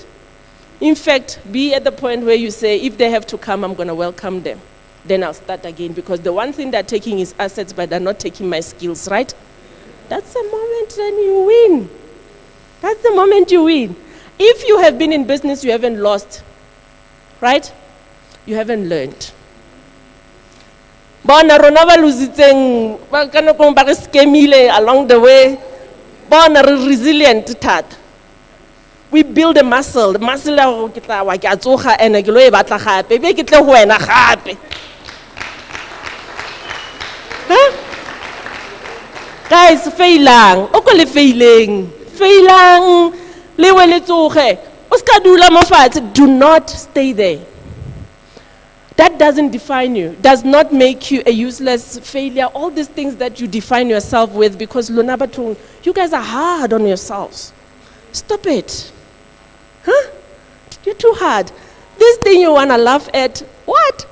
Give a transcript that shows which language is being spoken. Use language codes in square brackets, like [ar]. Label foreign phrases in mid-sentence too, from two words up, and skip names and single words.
[en] In fact, be at the point where you say, if they have to come, I'm going to welcome them. Then I'll start again, because the one thing they're taking is assets, but they're not taking my skills, right? That's the moment then you win. That's the moment you win. If you have been in business, you haven't lost, right? You haven't learned. [tn] Bona rona ba lositseng ba kana go ba skemile [en] along the way. [tn] Bona re [en] resilient tat. We build a muscle. The muscle [tn] la go kitla wa ke a tsoga ene ke lo e batla gape. Be ke tle go wena gape. Guys, failang. O ko le faileng. Failang. Le we le tsoge. O ska dula mo fatshe. [en] Do not stay there. That doesn't define you, does not make you a useless failure. All these things that you define yourself with, because Lunabatung, you guys are hard on yourselves. Stop it. Huh? You're too hard. This thing you want to laugh at, what?